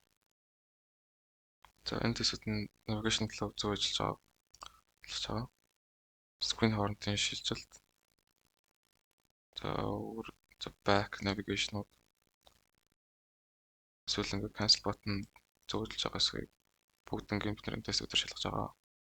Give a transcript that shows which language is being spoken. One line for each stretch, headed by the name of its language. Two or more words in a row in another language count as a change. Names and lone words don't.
Mongolian: За энэ тест нь
English: navigation flow
Mongolian: зөв ажиллаж байгаа. Screen хоорондын шилжилт. За
English: back navigation-
Mongolian: ууд. Эсвэл ингээд
English: cancel button
Mongolian: зөв ажиллаж байгаа эсэхийг бүгд ингээд бидний тест өдөр шалгаж байгаа.